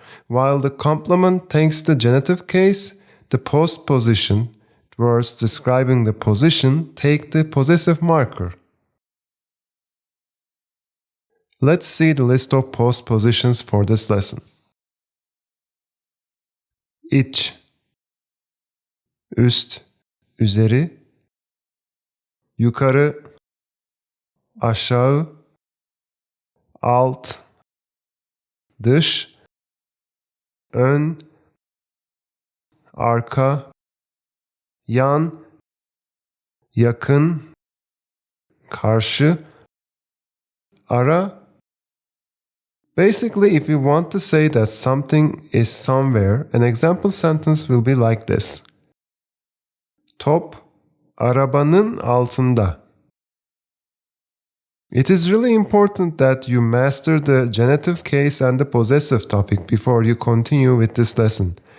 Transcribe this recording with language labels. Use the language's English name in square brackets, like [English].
[English] While the complement takes the genitive case, the postposition, words describing the position, take the possessive marker. Let's see the list of postpositions for this lesson. [Turkish] İç, üst, üzeri, yukarı, aşağı, alt, dış, ön, arka, yan, yakın, karşı, ara. [English] Basically, if you want to say that something is somewhere, an example sentence will be like this. [Turkish] Top, arabanın altında. [English] It is really important that you master the genitive case and the possessive topic before you continue with this lesson.